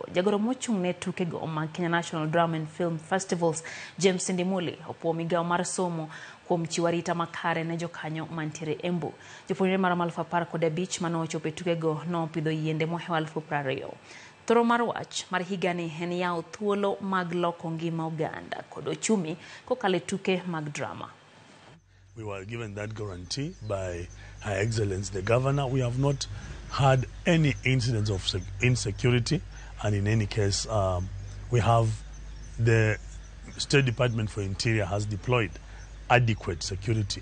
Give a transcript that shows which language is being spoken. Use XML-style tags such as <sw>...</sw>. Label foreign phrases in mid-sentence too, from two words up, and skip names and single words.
<luo>Jagoro mochung' ne tuke go mag Kenya National Drama and Film Festivals James Ndimuli opuo migawo mar somo kuom chiwo arita makare ne jokanyo mantiere Embu. Jopuonjre mar 15,000 manochopo e tuke go nopidho yiende mohew 20,000. Thoro mar wach mar higani en yawo thuolo mag loko ngima oganda kod ochumi kokalo tuke mag drama.</luo> <en>We were given that guarantee by Her Excellency the Governor. We have not had any incidents of insecurity, and in any case, we have the State Department for Interior has deployed adequate security.</en>